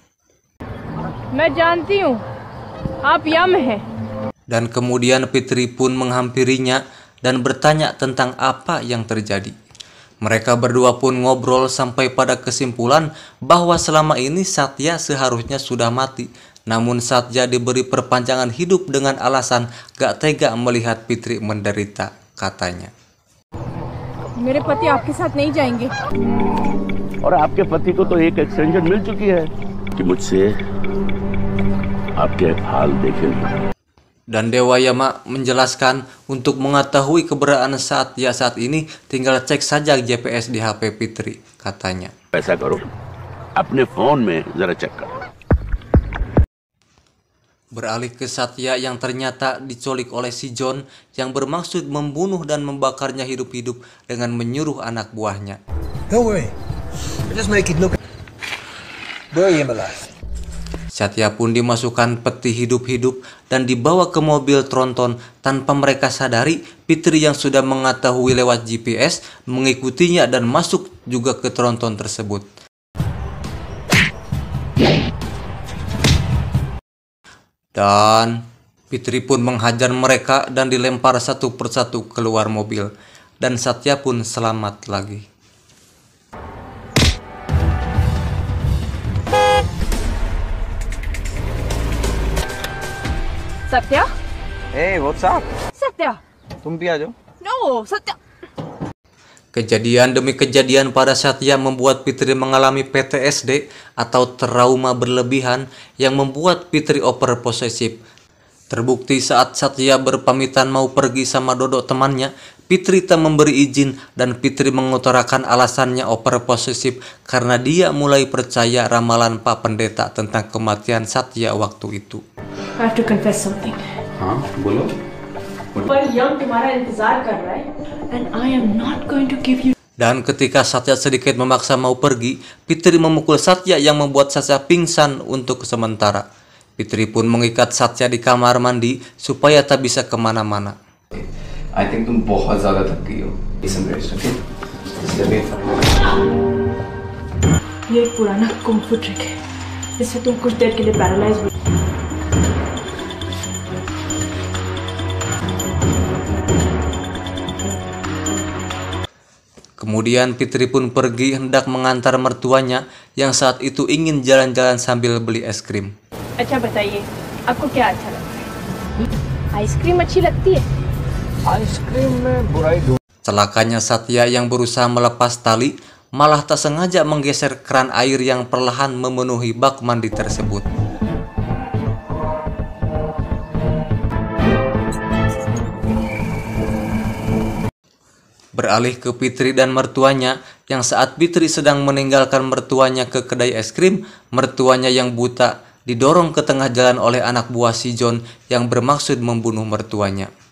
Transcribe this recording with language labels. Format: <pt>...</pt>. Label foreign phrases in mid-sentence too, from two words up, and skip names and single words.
<id>Dan kemudian Fitri pun menghampirinya dan bertanya tentang apa yang terjadi. Mereka berdua pun ngobrol sampai pada kesimpulan bahwa selama ini Satya seharusnya sudah mati. Namun Satya diberi perpanjangan hidup dengan alasan gak tega melihat Fitri menderita, katanya.</id> <hi>मेरे पति आपके साथ नहीं जाएंगे। और आपके पति को तो एक एक्सटेंशन मिल चुकी है कि मुझसे आपके हाल देखेंगे.</hi> <id>Dan Dewa Yama menjelaskan untuk mengetahui keberadaan Satya saat ini tinggal cek saja GPS di HP Fitri, katanya.</id> <hi>ऐसा करो, अपने फोन में जरा चेक करो.</hi> <id>Beralih ke Satya yang ternyata diculik oleh si John yang bermaksud membunuh dan membakarnya hidup-hidup dengan menyuruh anak buahnya.</id> <en>Don't worry. Just make it look very embarrassing.</en> <id>Satya pun dimasukkan peti hidup-hidup dan dibawa ke mobil tronton tanpa mereka sadari. Fitri yang sudah mengetahui lewat GPS mengikutinya dan masuk juga ke tronton tersebut. Dan Fitri pun menghajar mereka dan dilempar satu persatu keluar mobil. Dan Satya pun selamat lagi.</id> <hi>सत्या?</hi> <en>Hey, what's up?</en> <hi>सत्या? तुम भी आ जाओ.</hi> <en>No, सत्या.</en> <id>Kejadian demi kejadian pada Satya membuat Fitri mengalami PTSD atau trauma berlebihan yang membuat Fitri overposesif. Terbukti saat Satya berpamitan mau pergi sama Dodo temannya, Fitri tak memberi izin dan Fitri mengutarakan alasannya overposesif karena dia mulai percaya ramalan Pak Pendeta tentang kematian Satya waktu itu.</id> <en>I have to confess something.</en> <hi>हाँ बोलो. पर यंग तुम्हारा इंतजार कर रहा है</hi> <en>and I am not going to give you.</en> <id>Dan ketika Satya sedikit memaksa mau pergi, Fitri memukul Satya yang membuat Satya pingsan untuk sementara. Fitri pun mengikat Satya di kamar mandi supaya tak bisa kemana-mana.</id> <en>I think</en> <hi>तुम बहुत ज़्यादा थक गई हो.</hi> <en>Some rest, okay?</en> <hi>ये एक पुराना कुंग-फू ट्रिक है. इससे तुम कुछ देर के लिए पैरालाइज हो.</hi> <id>Kemudian Fitri pun pergi hendak mengantar mertuanya yang saat itu ingin jalan-jalan sambil beli es krim.</id> <hi>अच्छा बताइए, आपको क्या अच्छा लगता है? आइसक्रीम अच्छी लगती है? आइसक्रीम में बुराई ढूंढ.</hi> <id>Celakanya Satya yang berusaha melepas tali malah tak sengaja menggeser keran air yang perlahan memenuhi bak mandi tersebut. Beralih ke Fitri dan mertuanya, yang saat Fitri sedang meninggalkan mertuanya ke kedai es krim, mertuanya yang buta didorong ke tengah jalan oleh anak buah si John yang bermaksud membunuh mertuanya.</id>